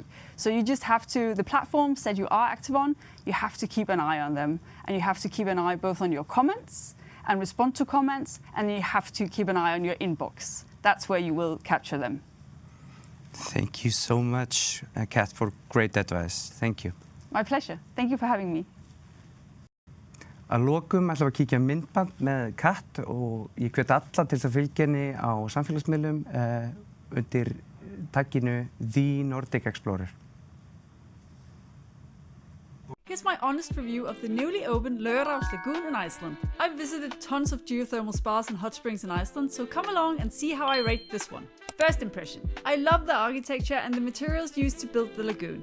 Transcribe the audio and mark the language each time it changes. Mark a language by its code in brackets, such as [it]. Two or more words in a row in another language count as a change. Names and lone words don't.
[en] So you just have to, the platforms that you are active on, you have to keep an eye on them, and you have to keep an eye both on your comments and respond to comments, and you have to keep an eye on your inbox. That's where you will capture them. Thank you so much, Kat, for great advice. Thank you. My pleasure. Thank you for having me. [is] Að lokum ætlum við að kíkja myndband með Kat og ég hvet alla til að fylgja henni á samfélagsmiðlum undir tagginu The Nordic Explorer. [en] Here's my honest review of the newly opened Ræðir Lagoon in Iceland. I've visited tons of geothermal spas and hot springs in Iceland, so come along and see how I rate this one. First impression. I love the architecture and the materials used to build the lagoon.